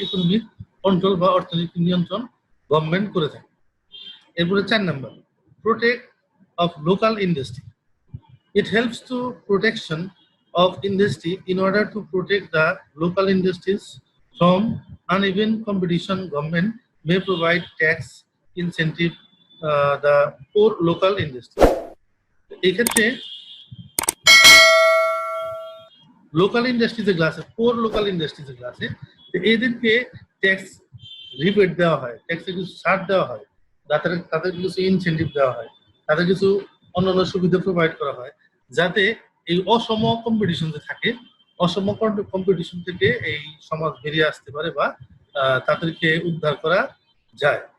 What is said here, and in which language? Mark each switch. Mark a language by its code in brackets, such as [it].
[bn] Economic control বা অর্থনৈতিক নিয়ন্ত্রণ গভর্নমেন্ট করে থাকে। এরপরে 4 number, protect of local industry. [en] It helps to protection of industry in order to protect the local industries from uneven competition. Government may provide tax incentive the poor local industry. [bn] এই ক্ষেত্রে local industry যেগুলো আছে, পোর local industry যেগুলো আছে, এদেরকে tax rebate দেওয়া হয়, ট্যাক্সে কিছু ছাড় দেওয়া হয়, তাদের কিছু ইনসেন্টিভ দেওয়া হয়, তাদের কিছু অন্যান্য সুবিধা প্রোভাইড করা হয়, যাতে এই অসম কম্পিটিশন যে থাকে, অসম কম্পিটিশন থেকে এই সমাজ বেরিয়ে আসতে পারে বা তাদেরকে উদ্ধার করা যায়।